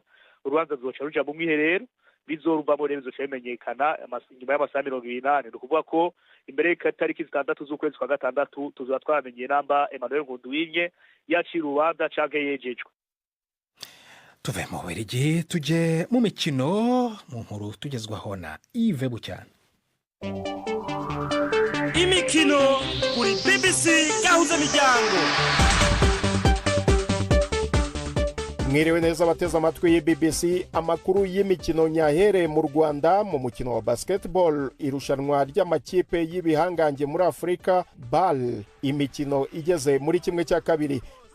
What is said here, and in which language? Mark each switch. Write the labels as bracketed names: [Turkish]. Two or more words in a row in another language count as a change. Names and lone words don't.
[Rundi] Urubanza ruzoca ruja mu mwiherero, bizoruvamo rero bizoca bimenyekana nyuma y'amasaha 28. Ni ukuvuga ko imbere y'itariki 6 z'ukwezi kwa gatandatu tuzoba twamenye namba Emmanuel Nkunduwimye yaciye urubanza canke yejejwe. Tuve mu Bubiligi tuje mu mikino, mu nkuru tugezwaho na Yves Bucyana. Imikino kuri BBC Gahuza Miryango. Mwiriwe neza abateze amatwi ya BBC. [Kinyarwanda] Amakuru y'imikino nyahere mu Rwanda mu mukino wa basketball, irushanwa ry'amakipe y'ibihangange muri Afrika BAL, imikino igeze muri kimwe cya kabiri.